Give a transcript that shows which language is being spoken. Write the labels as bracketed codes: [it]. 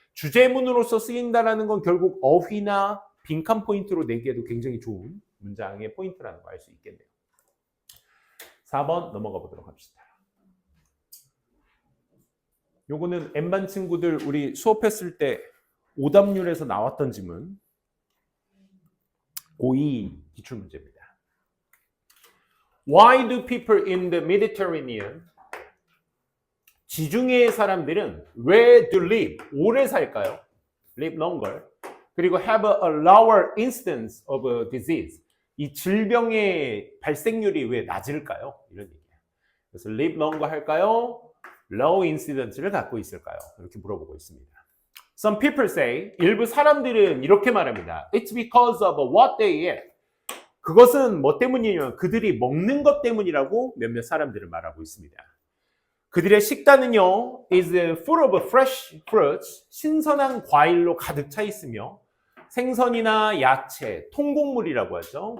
[ko] 주제문으로서 쓰인다라는 건 결국 어휘나 빈칸 포인트로 내기에도 굉장히 좋은 문장의 포인트라는 걸 알 수 있겠네요. 4번 넘어가 보도록 합시다. 요거는 N반 친구들 우리 수업했을 때 오답률에서 나왔던 지문 고2 기출문제입니다. [en] Why do people in the Mediterranean [ko] 지중해의 사람들은 왜 [en] do live [ko] 오래 살까요? [en] live longer [ko] 그리고 [en] have a lower incidence of a disease [ko] 이 질병의 발생률이 왜 낮을까요? 이런 얘기예요. 그래서 live longer 할까요? low incidence를 갖고 있을까요? 이렇게 물어보고 있습니다. [en] Some people say [ko] 일부 사람들은 이렇게 말합니다. [en] It's because of what they eat. [ko] 그것은 뭐 때문이냐면 그들이 먹는 것 때문이라고 몇몇 사람들은 말하고 있습니다. 그들의 식단은요, [en] is full of fresh fruits, [ko] 신선한 과일로 가득 차 있으며 생선이나 야채, 통곡물이라고 하죠.